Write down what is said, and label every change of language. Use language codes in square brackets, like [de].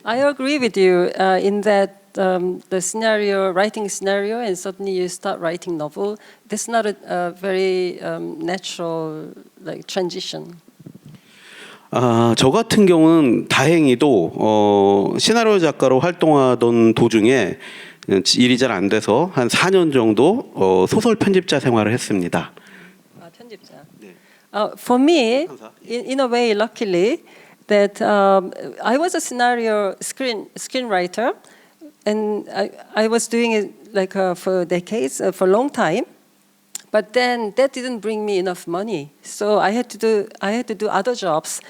[en] I agree with you in that the scenario, writing scenario, and suddenly you start writing novel. That's not a very natural transition. [ko] 저 같은 경우는 다행히도 시나리오 작가로 활동하던 도중에 일이 잘 안 돼서 한 4년 정도 소설 편집자 생활을 했습니다. 편집자. 네. [en] For me, in a way, luckily, that I was a scenario screenwriter, and I was doing it for decades, for a long time. But then that didn't bring me enough money, so I had to do other jobs.